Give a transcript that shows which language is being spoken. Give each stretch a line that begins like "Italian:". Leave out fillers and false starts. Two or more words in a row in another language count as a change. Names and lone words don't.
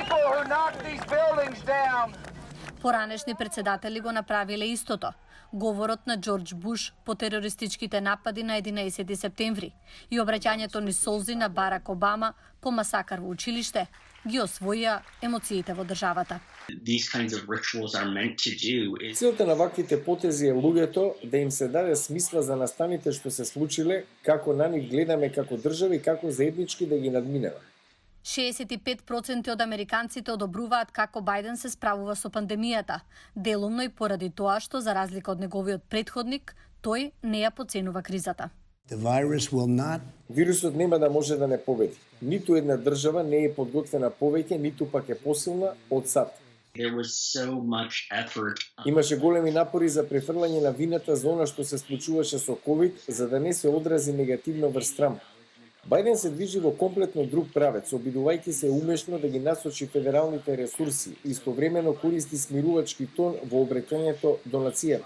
Macedonian: Поранешни председатели го направиле истото. Говорот на Џорџ Буш по терористичките напади на 11 септември и обраќањето низ солзи на Барак Обама по масакар во училиште ги освоија емоциите во државата.
English: These kinds of rituals are meant to do is
Macedonian: Целта на ваквите потези е луѓето да им се даде смисла за настаните што се случиле, како на нив гледаме како држава и како заеднички да ги надминеме. 65% од американците одобруваат како Бајден се справува со пандемијата, делумно и поради тоа што, за разлика од неговиот претходник, тој не ја поценува кризата. Вирусот нема да може да не победи. Ниту една држава не е подготвена повеќе, ниту пак е посилна од САД.
English: there was so much effort.
Macedonian: Имаше големи напори за префрлање на вината за она што се случуваше со ковид, за да не се одрази негативно врз Трамп. Бајден се движи во комплетно друг правец, обидувајќи се умешно да ги насочи федералните ресурси, истовремено користи смирувачки тон во обраќањето до нацијата.